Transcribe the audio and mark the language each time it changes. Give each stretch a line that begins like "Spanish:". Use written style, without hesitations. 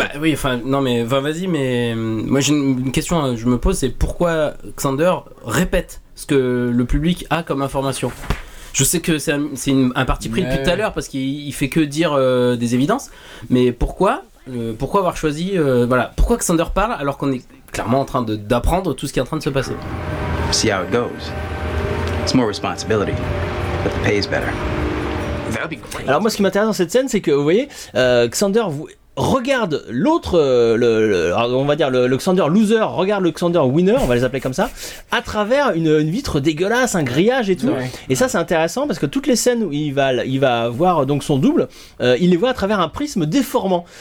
French: Bah oui, enfin, non, mais vas-y, mais moi j'ai une question, je me pose, c'est pourquoi Xander répète ce que le public a comme information? Je sais que c'est un parti pris depuis tout à l'heure parce qu'il fait que dire des évidences, mais pourquoi avoir choisi. Pourquoi Xander parle alors qu'on est clairement en train d'apprendre tout ce qui est en train de se passer?
English: See how it goes. It's more responsibility, but the pay is better.
French: Alors moi ce qui m'intéresse dans cette scène c'est que vous voyez Xander regarde l'autre le Xander loser regarde le Xander winner, on va les appeler comme ça, à travers une vitre dégueulasse, un grillage et tout. Ouais. Et ça c'est intéressant parce que toutes les scènes où il va voir donc son double, il les voit à travers un prisme déformant.